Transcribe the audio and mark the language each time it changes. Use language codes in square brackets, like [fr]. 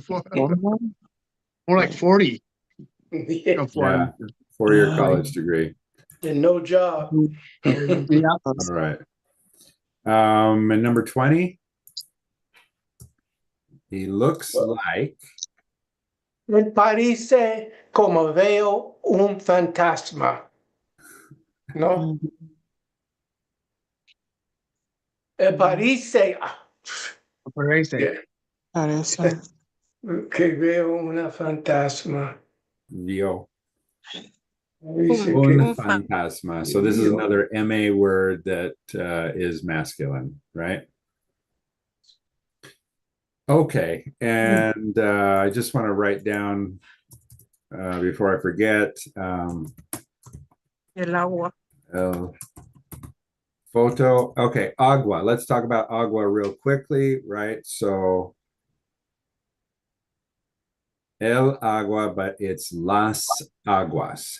[en] Mhm. More like 40. Yeah, Go for Yeah, it. 4-year college degree. and no job. Yeah. All right. And number 20, he looks like. [es] Me parece como veo un fantasma. ¿No? Parece Parece. [en] yeah, [es] Parece. que veo una fantasma. Vio. Parece Un que Un fantasma. [en] So this is another MA word that is masculine, right? Okay, and I just want to write down before I forget. [es] el agua. [en] Photo. Okay, agua. Let's talk about agua real quickly, right? So el agua, but it's las aguas.